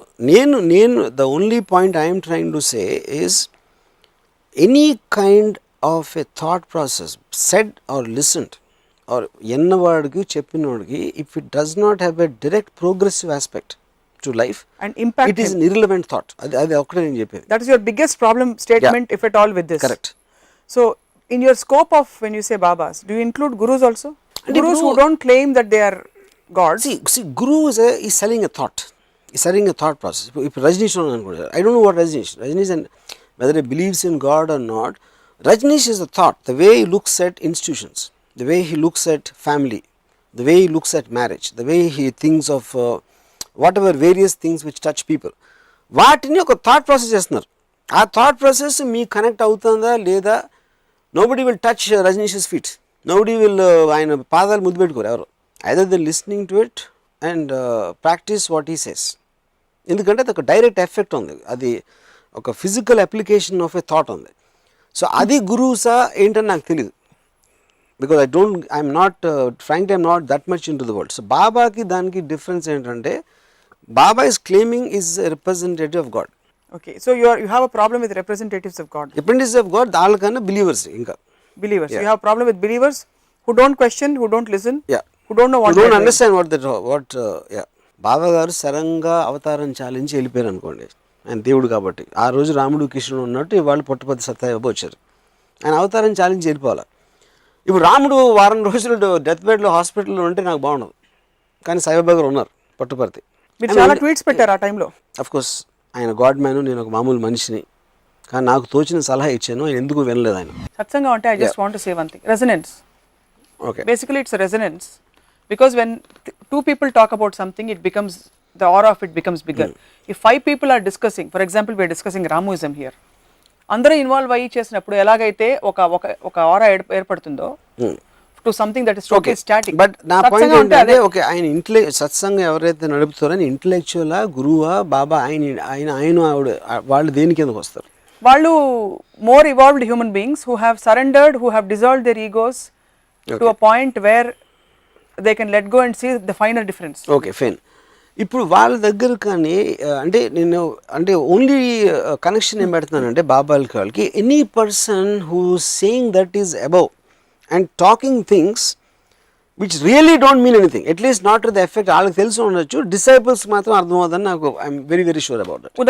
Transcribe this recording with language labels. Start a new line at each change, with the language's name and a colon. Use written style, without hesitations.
Telugu: నేను
English: the only point I'm trying to say is any kind of a thought process said or listened or
Telugu: ఎన్నవాడికి చెప్పినవాడికి,
English: If it does not have a direct progressive aspect to life and impact, it is an irrelevant thought.
Telugu: అది ఒకటే నేను చెప్పేది.
English: That is your biggest problem statement if at all with this. Correct. So in your scope of when you say babas, do you include gurus also? Gurus who don't claim that they are gods. See, Guru is selling a thought. He's selling a thought process. If Rajneesh, I don't know what Rajneesh and whether he believes in God or not, Rajneesh is a thought. The way he looks at institutions, the way he looks at family, the way he looks at marriage, the way he thinks of whatever various things which touch people.
Telugu: వాటిని ఒక thought process చేస్తున్నారు. ఆ thought process మీకు connect అవుతుందా లేదా?
English: nobody will touch Rajneesh's feet, nobody will
Telugu: ఆయన పాదాలు ముద్దు పెట్టుకోరు ఎవరు.
English: Either they listening to it and practice what he says.
Telugu: ఎందుకంటే అది ఒక డైరెక్ట్ ఎఫెక్ట్ ఉంది, అది ఒక physical application of a thought ఉంది.
English: so
Telugu: అది గురువుసా ఏంటని నాకు తెలియదు,
English: Because I'm not frankly I'm not that much into the world. So
Telugu: బాబాకి దానికి
English: difference
Telugu: ఏంటంటే,
English: Baba is claiming is representative of God. Okay, so you have a problem with representatives of God. Representatives of God
Telugu: వాళ్ళకన్నా
English: believers
Telugu: ఇంకా
English: Believers. You have a problem with believers who don't question, who don't listen, yeah who don't know what don't they're doing. Understand what yeah
Telugu: బాబా గారు సరంగా అవతారం చాలించి వెళ్ళిపోయారు అనుకోండి, ఆయన దేవుడు కాబట్టి. ఆ రోజు రాముడు కృష్ణుడు ఉన్నట్టు ఇవాళ పుట్టపర్తి సత్యబాబు వచ్చారు, ఆయన అవతారం చాలించి వెళ్ళిపోవాలి. ఇప్పుడు రాముడు వారం రోజులు డెత్ బెడ్లో హాస్పిటల్లో ఉంటే నాకు బాగుండదు, కానీ సాయిబాబా గారు ఉన్నారు పుట్టపర్తి. మీరు చాలా ట్వీట్స్ పెట్టారు ఆ టైంలో.
English: of course
Telugu: ఆయన గాడ్ మ్యాన్, నేను ఒక మామూలు మనిషిని, కానీ నాకు తోచిన సలహా ఇచ్చాను, ఆయన ఎందుకు వినలేదు ఆయన. సత్సంగం అంటే
English: I just want to say one thing. Resonance. Okay, Basically it's a resonance because when two people talk about something, it becomes, the aura of it becomes bigger. If 5 people are discussing, for example we are discussing Ramuism here,
Telugu: అందరూ involve అయ్యి చేసినప్పుడు ఎలాగైతే ఒక ఆరా ఏర్పడుతుందో
English: To something that is totally static.
Telugu: But నా point ఏంటంటే okay, ఆయన సత్సంగం ఎవరైతే నడుపుతారో ఆయన ఇంటలెక్చువలా, గురువా, బాబా, ఆయన ఆవిడ వాళ్ళు దేని కిందకు వస్తారు? వాళ్ళు
English: More evolved human beings who have surrendered, who have dissolved their egos to a point where they can let go and see the finer difference. Okay fine.
Telugu: ఇప్పుడు వాళ్ళ దగ్గర కానీ అంటే ఓన్లీ కనెక్షన్ ఏం పెడుతున్నానంటే బాబాలకి వాళ్ళకి,
English: any person who saying that is above and talking things which really don't mean anything, at least not to the effect
Telugu: వాళ్ళకి తెలిసి ఉండొచ్చు, డిసైపుల్స్ మాత్రం అర్థమవుతుందని నాకు
English: I'm very very sure about it.